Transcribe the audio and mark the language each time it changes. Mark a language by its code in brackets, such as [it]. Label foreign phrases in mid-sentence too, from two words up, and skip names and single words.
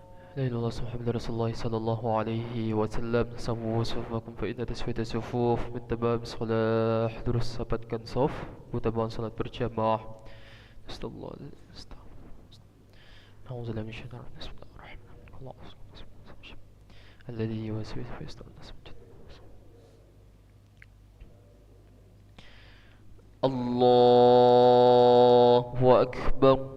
[ar] لا إله إلا الله محمد رسول الله صلى الله عليه وسلم. سووا صفوفكم فإن تسوية الصفوف من تمام الصلاة. [id] Terus rapatkan saf, utabakan salat berjamaah. [ar] Astagfirullah. أعوذ بالله من الشيطان الرجيم بسم الله الرحمن الرحيم. الله الذي يوسوس في صدور الناس. الله أكبر.